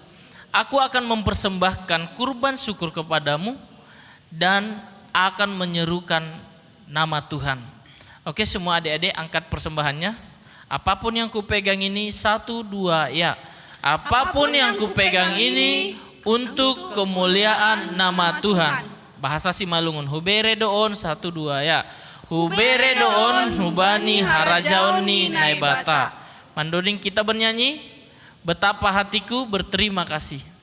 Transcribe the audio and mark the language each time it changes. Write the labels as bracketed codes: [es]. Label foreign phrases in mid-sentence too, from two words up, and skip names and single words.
[id] Aku akan mempersembahkan kurban syukur kepadamu dan akan menyerukan nama Tuhan. Oke, semua adik-adik angkat persembahannya. Apapun yang kupegang ini, 1, 2, ya. Apapun yang kupegang ini untuk kemuliaan nama Tuhan. Bahasa Simalungun, [bts] hubere doon, [id] 1, 2, ya. [bts] Hubere doon, hubani harajaoni naibata. Mandoding [id] kita bernyanyi, betapa hatiku berterima kasih.